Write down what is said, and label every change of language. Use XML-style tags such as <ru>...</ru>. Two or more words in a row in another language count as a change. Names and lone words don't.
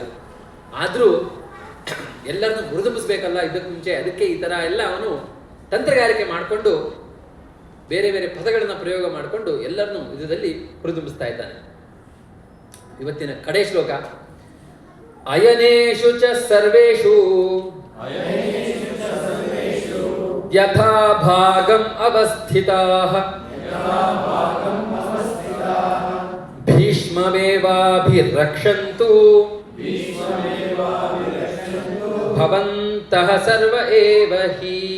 <kn>ಆದರೂ ಎಲ್ಲರನ್ನೂ ಹುರಿದುಂಬಿಸ್ಬೇಕಲ್ಲ ಯುದ್ಧಕ್ಕೆ ಮುಂಚೆ, ಅದಕ್ಕೆ ಈ ಥರ ಎಲ್ಲ ಅವನು ತಂತ್ರಗಾರಿಕೆ ಮಾಡಿಕೊಂಡು ಬೇರೆ ಬೇರೆ ಪದಗಳನ್ನು ಪ್ರಯೋಗ ಮಾಡಿಕೊಂಡು ಎಲ್ಲರನ್ನೂ ಯುದ್ಧದಲ್ಲಿ ಹುರಿದುಂಬಿಸ್ತಾ ಇದ್ದಾನೆ. ಇವತ್ತಿನ ಕಡೆ ಶ್ಲೋಕ,</kn> <sa>ಅಯನೇಷು ಚ ಸರ್ವೇಷು ಯಥಾ ಭಾಗಂ ಅವಸ್ಥಿತಾಃ ಭೀಷ್ಮಮೇವಾಭಿರಕ್ಷन्तು ಭವಂತಃ ಸರ್ವ ಏವ ಹಿ.</sa>